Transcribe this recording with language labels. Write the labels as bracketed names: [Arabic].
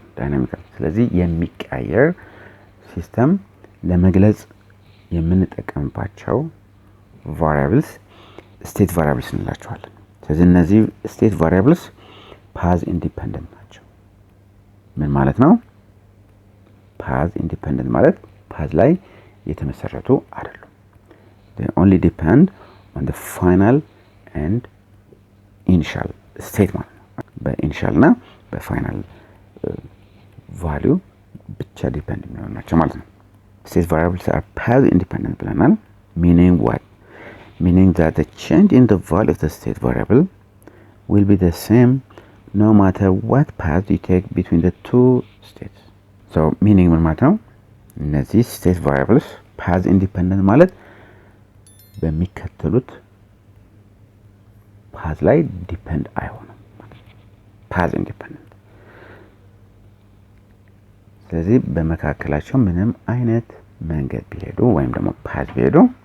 [Amharic] dynamical ስለዚህ የሚቀያየር ሲስተም ለመግለጽ የምንጠቀምባቸው variables state variables እንላቸዋለን። ስለዚህ እነዚህ state variables path independent ናቸው። ምን ማለት ነው? path independent ማለት path ላይ የተመሰረቱ አይደሉም። [English] they only depend on the final and initial state [Amharic] ማለት ነው። በኢኒሻል እና በፋይናል ቫልዩ ብቻ ዲፔንድ የሚሆኑ ናቸው ማለት ነው። [English] state variables are path independent [Amharic] ብለናል። [English] meaning what? meaning that the change in the value of the state variable will be the same no matter what path you take between the two states. [Amharic] so meaning ምን ማለት ነው? እነዚህ state variables path independent ማለት በሚከተሉት path ላይ ዲፔንድ አይሆንም። path independent ስለዚህ በመካከላቸው ምንም አይነት መንገድ ቢሄዱ ወይም ደግሞ path ቢሄዱ